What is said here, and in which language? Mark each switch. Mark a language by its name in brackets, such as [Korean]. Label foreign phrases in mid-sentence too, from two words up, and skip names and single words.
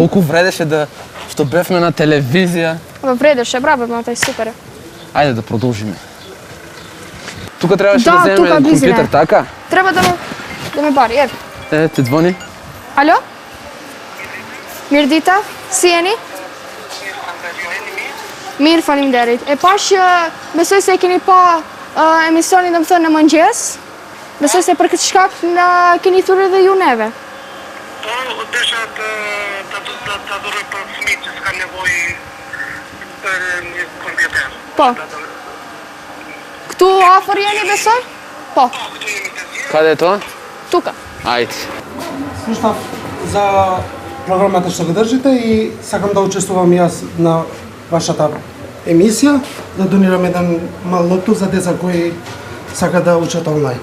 [Macedonian] Колку вредеше да што бевме на телевизија. Вредеше, браво, Матеј, супер. Ајде да продолжиме. Тука требаше Да, да земеме тука близина. компјутер, така? Треба да ме бари, ево. Те звони. [Albanian] Alo? Mirëdita? Si jeni? Mirë, faleminderit. E pash besoj se keni pa emisionin dhe më thënë në mëngjes. Besoj se për këtë shkak na keni thurë edhe ju neve. Po, desha të adhuroj për fëmijët që s'kan nevojë për një kompjuter. Po. Këtu afër jeni besoj? Po. [Macedonian] Каде е тоа? Тука. Ајде. Слушнав за програмата што го држите и сакам да учествувам јас на вашата емисија, да донирам еден мал лоптуп за деца кои сакаат да учат онлайн.